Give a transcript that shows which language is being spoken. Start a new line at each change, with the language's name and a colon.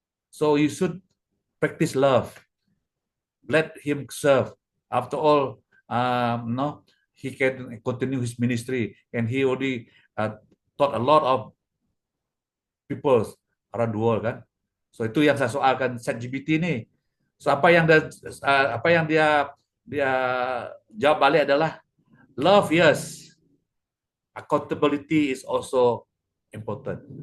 English: So you should practice love. Let him serve. After all, no, he can continue his ministry, and he already taught a lot of people around the world kan.
Malay: So itu yang saya soalkan ChatGPT ini. So apa yang dia jawab balik adalah love, yes.
English: Accountability is also important.